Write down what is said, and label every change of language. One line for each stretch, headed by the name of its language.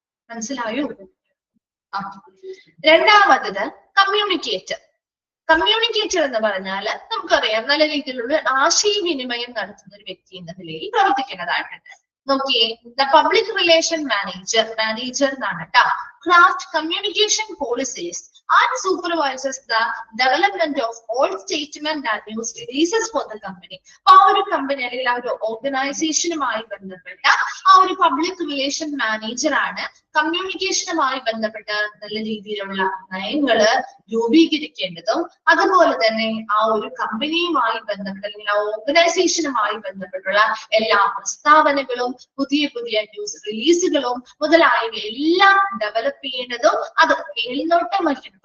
Malayalam: മനസ്സിലായോ? രണ്ടാമത്തത് communicator. Communicator എന്ന് പറഞ്ഞാൽ നമുക്കറിയാം നല്ല രീതിയിലുള്ള ആശയവിനിമയം നടത്തുന്ന ഒരു വ്യക്തി എന്ന നിലയിൽ പ്രവർത്തിക്കുന്നതായിട്ടുണ്ട്. നോക്കിയേ, ദ പബ്ലിക് റിലേഷൻ മാനേജർ എന്നാണ് കേട്ടോ.
English: Craft communication policies and supervises the development of all statement and news releases for the company.
Malayalam: ആ ഒരു കമ്പനി അല്ലെങ്കിൽ ആ ഒരു ഓർഗനൈസേഷനുമായി ബന്ധപ്പെട്ട ആ ഒരു പബ്ലിക് റിലേഷൻ മാനേജർ ആണ് കമ്മ്യൂണിക്കേഷനുമായി ബന്ധപ്പെട്ട നല്ല രീതിയിലുള്ള നയങ്ങള് രൂപീകരിക്കേണ്ടതും അതുപോലെ തന്നെ ആ ഒരു കമ്പനിയുമായി ബന്ധപ്പെട്ട അല്ലെങ്കിൽ ആ ഓർഗനൈസേഷനുമായി ബന്ധപ്പെട്ടുള്ള എല്ലാ പ്രസ്താവനകളും പുതിയ പുതിയ ന്യൂസ് റിലീസുകളും മുതലായവ എല്ലാം ഡെവലപ്പ് ചെയ്യേണ്ടതും അത് മേൽനോട്ടം വഹിക്കണം.